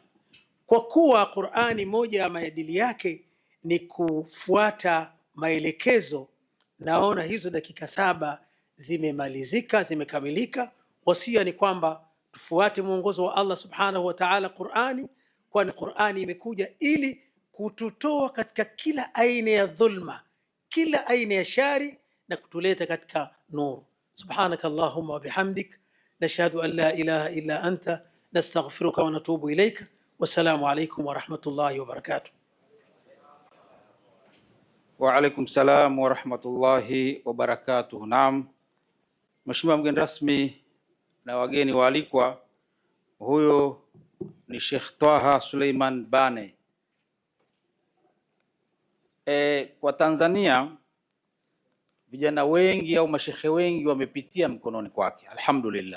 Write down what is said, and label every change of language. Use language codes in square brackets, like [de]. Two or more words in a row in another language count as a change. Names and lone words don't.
[sw] Kwa kuwa Qur'ani moja ya maadili yake ni kufuata maelekezo, naona hizo dakika 7 zimemalizika, zimekamilika. Wasia ni kwamba tufuate mwongozo wa Allah [ar] سبحانه وتعالى [sw] Qur'ani, kwani Qur'ani imekuja ili kututoa katika kila aina ya dhulma, kila aina ya shari, na kutuleta katika nuru. [ar] سبحانك اللهم وبحمدك نشهد أن لا إله إلا أنت نستغفرك ونتوب إليك. والسلام عليكم ورحمة الله وبركاته. وعليكم السلام ورحمة الله وبركاته. [sw] Naam, Mheshimiwa mgeni rasmi na wageni waalikwa, huyo ni Sheikh Twaha Suleiman Bane. Kwa Tanzania vijana wengi au mashekhe wengi wamepitia mkononi kwake, alhamdulillah.